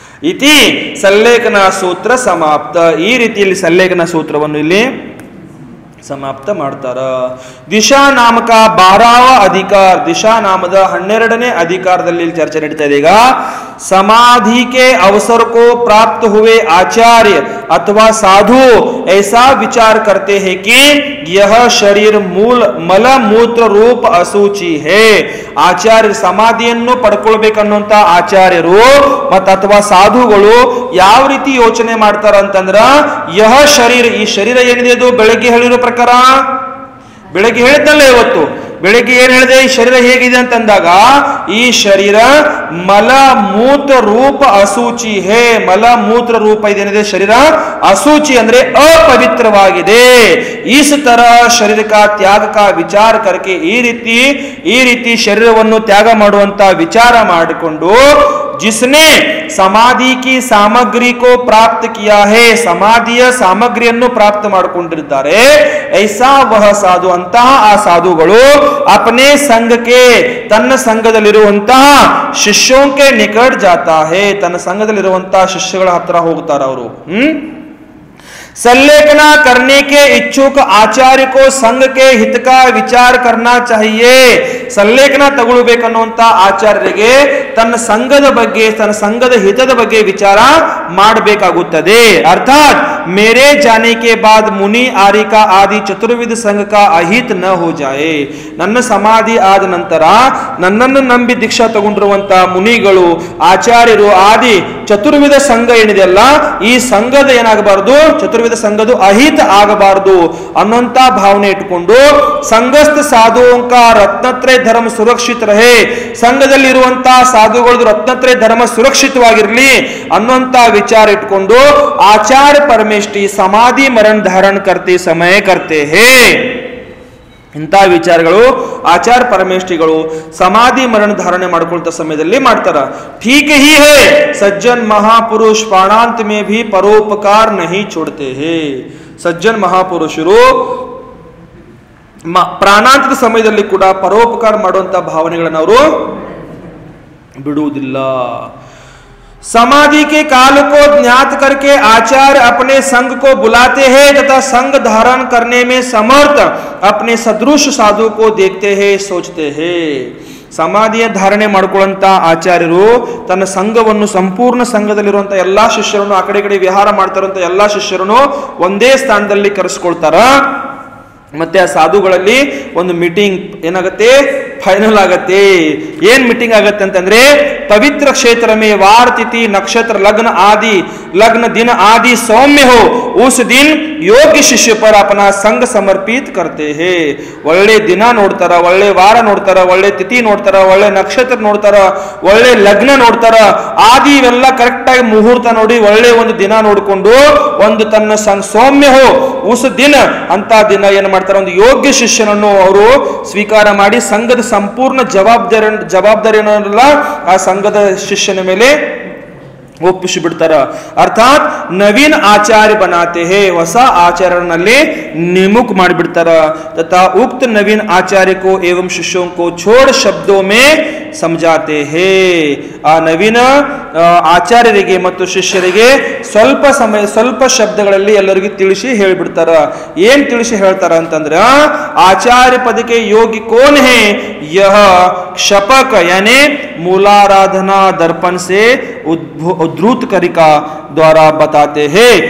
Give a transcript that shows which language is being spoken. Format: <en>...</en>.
<kn>ಇತಿ ಸಂಲೇಖನ ಸೂತ್ರ ಸಮಾಪ್ತ. ಈ ರೀತಿಯಲ್ಲಿ ಸಂಲೇಖನ ಸೂತ್ರವನ್ನು ಇಲ್ಲಿ ಸಮಾಪ್ತ ಮಾಡ್ತಾರ. ದಿಶಾ ನಾಮಕ 12వ ಅಧಿಕಾರ, ದಿಶಾ ನಾಮದ 12ನೇ ಅಧಿಕಾರದಲ್ಲಿ ಚರ್ಚೆ ನಡೀತಾ ಇದೆ. ಈಗ</kn> <hi>समाधि के अवसर को प्राप्त हुए आचार्य अथवा साधु ऐसा विचार करते हैं कि यह शरीर मूल मल मूत्र रूप असूचि है.</hi> <kn>ಆಚಾರ್ಯ ಸಮಾಧಿಯನ್ನು ಪಡ್ಕೊಳ್ಬೇಕನ್ನುವಂತ ಆಚಾರ್ಯರು ಮತ್ತು ಅಥವಾ ಸಾಧುಗಳು ಯಾವ ರೀತಿ ಯೋಚನೆ ಮಾಡ್ತಾರ ಅಂತಂದ್ರ,</kn> <hi>ಯಹ ಶರೀರ,</hi> <kn>ಈ ಶರೀರ ಏನಿದೆ ಅದು ಬೆಳಗ್ಗೆ ಹೇಳಿರೋ ಪ್ರಕಾರ, ಬೆಳಗ್ಗೆ ಹೇಳಿದ್ದಲ್ಲ ಇವತ್ತು, ಬೆಳಗ್ಗೆ ಏನ್ ಹೇಳಿದೆ, ಈ ಶರೀರ ಹೇಗಿದೆ ಅಂತಂದಾಗ,</kn> <hi>ಈ ಶರೀರ ಮಲ ಮೂತ್ರ ರೂಪ ಅಸೂಚಿ ಹೇ,</hi> <kn>ಮಲ ಮೂತ್ರ ರೂಪ ಇದೇನಿದೆ ಶರೀರ ಅಸೂಚಿ ಅಂದ್ರೆ ಅಪವಿತ್ರವಾಗಿದೆ.</kn> <hi>इस तरह शरीर का त्याग का विचार करके,</hi> <kn>ಈ ರೀತಿ ಶರೀರವನ್ನು ತ್ಯಾಗ ಮಾಡುವಂತ ವಿಚಾರ ಮಾಡಿಕೊಂಡು,</kn> <hi>जिसने समाधि की सामग्री को प्राप्त किया है,</hi> <kn>ಸಮಾಧಿಯ ಸಾಮಗ್ರಿಯನ್ನು ಪ್ರಾಪ್ತ ಮಾಡಿಕೊಂಡಿದ್ದಾರೆ,</kn> <hi>ಐಸಾ ವಹ ಸಾಧು,</hi> <kn>ಅಂತಹ ಆ ಸಾಧುಗಳು</kn> <hi>अपने संग के, ತನ್ನ ಸಂಘದಲ್ಲಿರುವಂತಹ ಶಿಷ್ಯೋं के निकट जाता है,</hi> <kn>ತನ್ನ ಸಂಘದಲ್ಲಿರುವಂತಹ ಶಿಷ್ಯಗಳ ಹತ್ರ ಹೋಗ್ತಾರ ಅವರು.</kn> <hi>संलेखना करने के इच्छुक आचार्य को संघ के हित का विचार करना चाहिए.</hi> <kn>संलेखना ತಗೊಳ್ಬೇಕನ್ನುವಂತ ಆಚಾರ್ಯರಿಗೆ ತನ್ನ ಸಂಘದ ಬಗ್ಗೆ, ತನ್ನ ಸಂಘದ ಹಿತದ ಬಗ್ಗೆ ವಿಚಾರ ಮಾಡಬೇಕಾಗುತ್ತದೆ.</kn> <hi>अर्थात मेरे जाने के बाद मुनि आरिका आदि चतुर्विध संघ का अहित न हो जाए.</hi> <kn>ನನ್ನ ಸಮಾಧಿ ಆದ ನಂತರ ನನ್ನನ್ನು ನಂಬಿ ದೀಕ್ಷಾ ತಗೊಂಡಿರುವಂತ ಮುನಿಗಳು, ಆಚಾರ್ಯರು ಆದಿ ಚತುರ್ವಿಧ ಸಂಘ ಏನಿದೆಯಲ್ಲ, ಈ ಸಂಘದ ಏನಾಗಬಾರದು, ಚತುರ್ವಿಧ ಸಂಘದ ಅಹಿತ ಆಗಬಾರದು ಅನ್ನುವಂತ ಭಾವನೆ ಇಟ್ಟುಕೊಂಡು,</kn> <hi>ಸಂಘಸ್ಥ ಸಾಧುವಂಕ ರತ್ನತ್ರಯ ಧರ್ಮ ಸುರಕ್ಷಿತ ರಹೆ,</hi> <kn>ಸಂಘದಲ್ಲಿರುವಂತಹ ಸಾಧುಗಳದ್ದು ರತ್ನತ್ರಯ ಧರ್ಮ ಸುರಕ್ಷಿತವಾಗಿರಲಿ ಅನ್ನುವಂತ ವಿಚಾರ ಇಟ್ಕೊಂಡು,</kn> <hi>ಆಚಾರ್ಯ ಪರಮೇಷ್ಠಿ ಸಮಾಧಿ ಮರಣ ಧಾರಣ ಕರ್ತೆ ಸಮಯ ಕರ್ತೆ ಹೇ.</hi> <kn>ಇಂಥ ವಿಚಾರಗಳು ಆಚಾರ್ಯ ಪರಮೇಷ್ಠಿಗಳು ಸಮಾಧಿ ಮರಣ ಧಾರಣೆ ಮಾಡ್ಕೊಳ್ತ ಸಮಯದಲ್ಲಿ ಮಾಡ್ತಾರ.</kn> <hi>ठीक ही है, सज्जन महापुरुष प्राणांत में भी परोपकार नहीं छोड़ते हैं.</hi> <kn>सज्जन महापुरुषರು ಪ್ರಾಣಾಂತದ ಸಮಯದಲ್ಲಿ ಕೂಡ ಪರೋಪಕಾರ ಮಾಡುವಂತ ಭಾವನೆಗಳನ್ನು ಅವರು ಬಿಡುವುದಿಲ್ಲ.</kn> <hi>समाधि के काल को ज्ञात करके आचार्य अपने संघ को बुलाते हैं तथा संघ धारण करने में समर्थ अपने सदृश साधु को देखते हैं, सोचते हैं.</hi> <kn>ಸಮಾಧಿಯ ಧಾರಣೆ ಮಾಡ್ಕೊಳ್ಳುವಂತ ಆಚಾರ್ಯರು ತನ್ನ ಸಂಘವನ್ನು, ಸಂಪೂರ್ಣ ಸಂಘದಲ್ಲಿರುವಂತ ಎಲ್ಲಾ ಶಿಷ್ಯರನ್ನು, ಆ ಕಡೆ ಈ ಕಡೆ ವಿಹಾರ ಮಾಡ್ತಾರಂತ ಎಲ್ಲಾ ಶಿಷ್ಯರನ್ನು ಒಂದೇ ಸ್ಥಾನದಲ್ಲಿ ಕರೆಸ್ಕೊಳ್ತಾರ. ಮತ್ತೆ ಆ ಸಾಧುಗಳಲ್ಲಿ ಒಂದು ಮೀಟಿಂಗ್ ಏನಾಗುತ್ತೆ, ಫೈನಲ್ ಆಗತ್ತೆ. ಏನ್ ಮೀಟಿಂಗ್ ಆಗತ್ತೆ ಅಂತಂದ್ರೆ,</kn> <hi>पवित्र क्षेत्र में वार तिथि नक्षत्र लग्न आदि लग्न दिन आदि सौम्य हो उस दिन योग्य शिष्य पर अपना संग समर्पित करते हैं.</hi> <kn>ಒಳ್ಳೆ ದಿನ ನೋಡ್ತಾರ, ಒಳ್ಳೆ ವಾರ ನೋಡ್ತಾರ, ಒಳ್ಳೆ ತಿಥಿ ನೋಡ್ತಾರ, ಒಳ್ಳೆ ನಕ್ಷತ್ರ ನೋಡ್ತಾರ, ಒಳ್ಳೆ ಲಗ್ನ ನೋಡ್ತಾರ, ಆದಿ ಇವೆಲ್ಲ ಕರೆಕ್ಟ್ ಆಗಿ ಮುಹೂರ್ತ ನೋಡಿ ಒಳ್ಳೆ ಒಂದು ದಿನ ನೋಡಿಕೊಂಡು ಒಂದು ತನ್ನ</kn> <hi>ಸೌಮ್ಯ ಹೋ ಉಸ್ ದಿನ</hi> <kn>ಅಂತ ದಿನ ಏನ್ ಮಾಡ್ತಾರ, ಒಂದು ಯೋಗ್ಯ ಶಿಷ್ಯನನ್ನು ಅವರು ಸ್ವೀಕಾರ ಮಾಡಿ ಸಂಘದ ಸಂಪೂರ್ಣ ಜವಾಬ್ದಾರಿಯನ್ನೆಲ್ಲ ಆ ಸಂಘದ ಶಿಷ್ಯನ ಮೇಲೆ ಒಪ್ಪಿಸಿ ಬಿಡ್ತಾರ.</kn> <hi>ಅರ್ಥಾತ್ ನವೀನ್ ಆಚಾರ್ಯ ಬನಾತೆ ಹೇ,</hi> <kn>ಹೊಸ ಆಚಾರ್ಯನಲ್ಲಿ निमुख ಮಾಡಿಬಿಡ್ತಾರ.</kn> <hi>तथा उक्त नवीन आचार्य को एवं शिष्यों को छोड़ शब्दों में समझाते हैं.</hi> <kn>ಆ ನವೀನ ಆಚಾರ್ಯರಿಗೆ ಮತ್ತು ಶಿಷ್ಯರಿಗೆ ಸ್ವಲ್ಪ ಶಬ್ದಗಳಲ್ಲಿ ಎಲ್ಲರಿಗೂ ತಿಳಿಸಿ ಹೇಳಿಬಿಡ್ತಾರ. ಏನ್ ತಿಳಿಸಿ ಹೇಳ್ತಾರ ಅಂತಂದ್ರ, ಆಚಾರ್ಯ ಪದಕ್ಕೆ ಯೋಗಿ</kn> <hi>ಕೋನ್ ಹೇ, ಯಹ क्षपक यानी मूलाराधना दर्पण से उद्धृत करिका द्वारा बताते हैं.</hi>